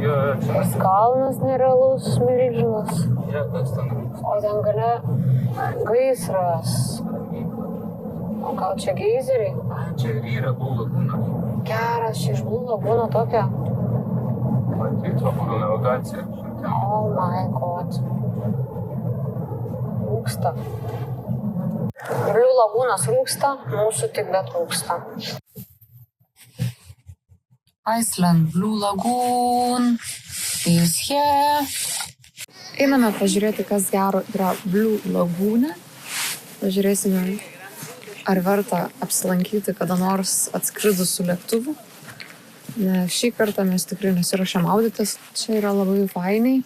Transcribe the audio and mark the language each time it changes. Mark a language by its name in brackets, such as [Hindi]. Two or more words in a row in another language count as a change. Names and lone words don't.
[Lithuanian] Tas kalnas nerealus, milžinas. O ten gale gaisras. O gal čia geizeriai? Čia yra Blue Lagoon. Geras, čia iš Blue Lagoon tokia. Matyti, pagal navigaciją. [English] Oh my god. [Lithuanian] Rūksta. Blue Lagoonas rūksta, mūsų tik betrūksta. [English] Iceland Blue Lagoon is here. [Lithuanian] Einame pažiūrėti, kas gero yra Blue Lagoone. Pažiūrėsime, ar verta apsilankyti kada nors atskridus su lėktuvu. Šį kartą mes tikrai nesiruošiam maudytis. Čia yra labai fainiai.